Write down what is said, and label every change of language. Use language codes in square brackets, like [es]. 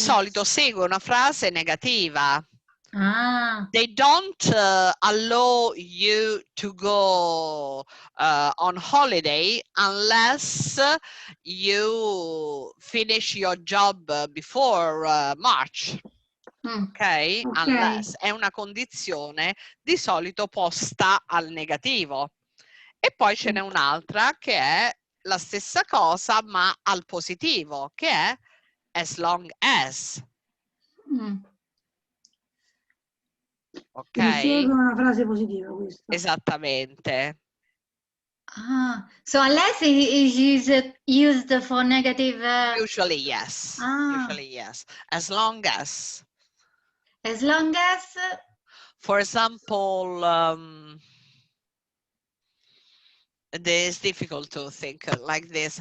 [it] solito segue una frase negativa. Ah, [en] They don't allow you to go on holiday unless you finish your job before March. Ok? [it] Unless è una condizione di solito posta al negativo. E poi ce n'è un'altra che è la stessa cosa ma al positivo, che è as long as. Ok? Quindi segue una frase positiva questa. Esattamente. [en] Ah, so unless it is used for negative. Usually yes. Ah. Usually yes. As long as. As long as. For example, it's difficult to think like this.